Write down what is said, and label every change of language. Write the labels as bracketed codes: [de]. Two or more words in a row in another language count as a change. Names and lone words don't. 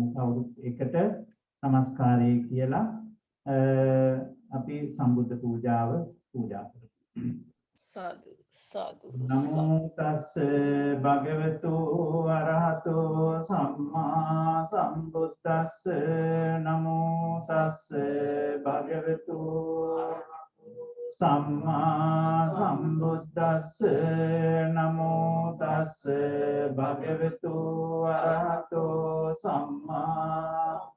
[si] කවුරුත් එකට නමස්කාරය කියලා අපි සම්බුද්ධ පූජාව පූජා කරමු. [pi] Sadhu, sadhu, නමෝ තස්ස භගවතු අරහතෝ සම්මා සම්බුද්දස්ස නමෝ තස්ස භගවතු සම්මා සම්බුද්දස්ස නමෝ තස්ස භගවතු අරහතෝ සම්මා